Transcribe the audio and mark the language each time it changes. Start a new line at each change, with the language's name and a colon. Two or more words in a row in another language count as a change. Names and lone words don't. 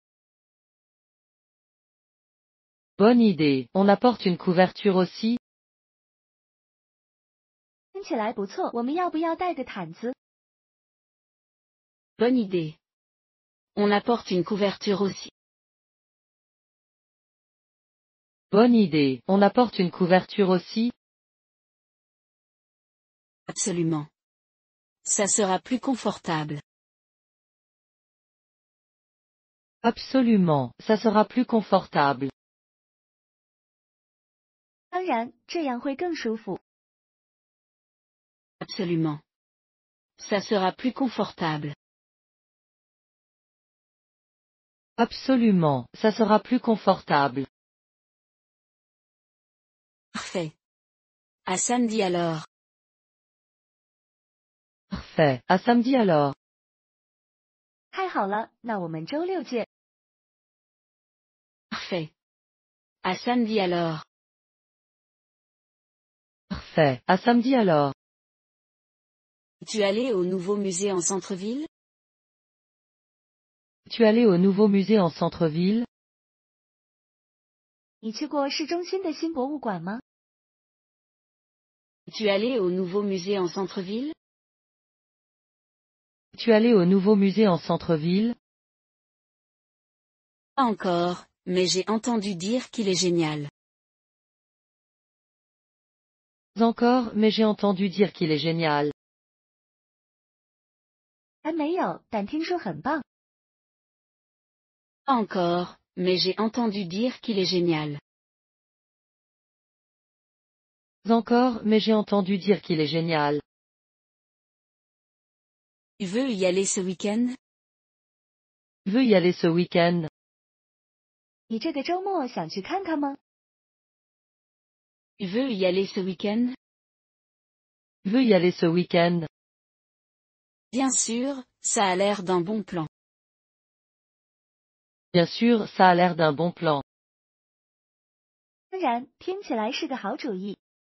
French: Bonne idée. On apporte une couverture aussi.
Chinese: 听起来不错，我们要不要带个毯子？
French: Bonne idée. On apporte une couverture aussi. Bonne idée. On apporte une couverture aussi. Absolument. Ça sera plus confortable. Absolument. Ça sera plus confortable.
Chinese: 当然，这样会更舒服。
French: Absolument. Ça sera plus confortable. Absolument. Ça sera plus confortable. Parfait. À samedi alors. Parfait. À samedi alors.
Chinese: 太好了，那我们周六见。
French: Parfait. À samedi alors. Parfait. À samedi alors. Tu es allé au nouveau musée en centre-ville? Tu es allé au nouveau musée en centre-ville?
Chinese: 你去过市中心的新博物馆吗？
French: Tu es allé au nouveau musée en centre-ville? Tu es allé au nouveau musée en centre-ville? Pas encore, mais j'ai entendu dire qu'il est génial. Encore, mais j'ai entendu dire qu'il est génial.
Chinese: 还没有，但听说很棒。
French: Pas encore, mais j'ai entendu dire qu'il est génial. Encore, mais j'ai entendu dire qu'il est génial. Tu veux y aller ce week-end? Veux y aller ce week-end?
Chinese: 你这个周末想去看看吗？
French: Tu veux y aller ce week-end? Veux y aller ce week-end? Bien sûr, ça a l'air d'un bon plan. Bien sûr, ça a l'air d'un bon plan.
Chinese: 当然，听起来是个好主意。